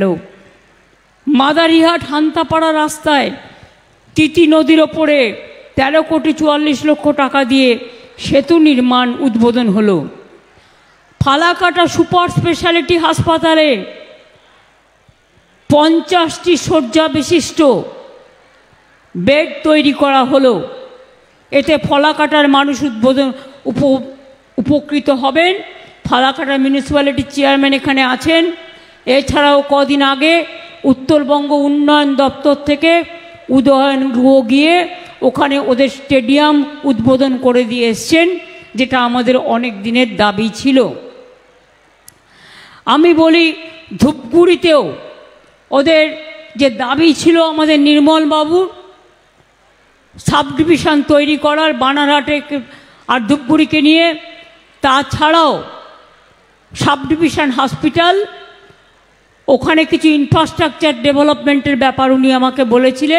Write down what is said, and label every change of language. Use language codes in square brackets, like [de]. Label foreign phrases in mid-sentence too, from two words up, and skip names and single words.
[bn] মাদারিহাট হান্তাপাড়া রাস্তায় তিতি নদীর ওপরে 13 কোটি 44 লক্ষ টাকা দিয়ে সেতু নির্মাণ উদ্বোধন হল। फालाकाटा [en] super speciality [bn] হাসপাতালে 50টি শয্যা বিশিষ্ট বেড তৈরি করা হল। এতে ফালাকাটার মানুষ উদ্বোধন উপকৃত হবেন। फालाकाटा [en] municipality chairman [bn] এখানে আছেন। এছাড়াও কদিন আগে উত্তরবঙ্গ উন্নয়ন দফতর থেকে উদয়ন গৃহ গিয়ে ওখানে ওদের স্টেডিয়াম উদ্বোধন করে দিয়ে এসছেন, যেটা আমাদের অনেক দিনের দাবি ছিল। আমি বলি ধূপগুড়িতেও ওদের যে দাবি ছিল আমাদের নির্মল বাবুর [en] sub division [bn] তৈরি করার বানারহাটে আর ধূপগুড়িকে নিয়ে, তাছাড়াও [en] sub division [bn] হসপিটাল, ওখানে কিছু [en] infrastructure developmenter [bn] ব্যাপার উনি আমাকে বলেছিলেন।